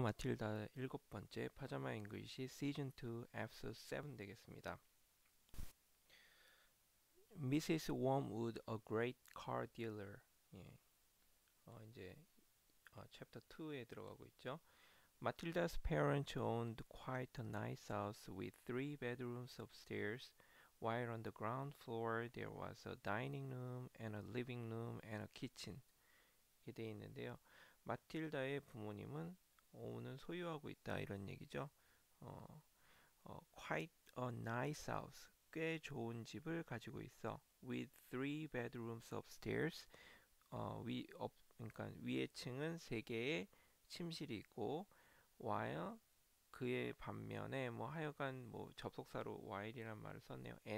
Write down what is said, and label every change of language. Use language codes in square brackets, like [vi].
[ko] 마틸다 일곱 번째 파자마 잉글리시 시즌 2 에피소드 7 되겠습니다. [en] Mrs. Wormwood, a great car dealer. [ko] 예, 이제 챕터 2에 들어가고 있죠. [en] Matilda's parents owned quite a nice house with three bedrooms upstairs, while on the ground floor there was a dining room and a living room and a kitchen. [ko] 이렇게 돼 있는데요. 마틸다의 부모님은 오는 소유하고 있다 이런 얘기죠. [en] 어, quite a nice house. [ko] 꽤 좋은 집을 가지고 있어. [en] With three bedrooms upstairs. [ko] 그러니까 위에 층은 세 개의 침실이 있고, while 그의 반면에 뭐 하여간 뭐 접속사로 while이란 말을 썼네요.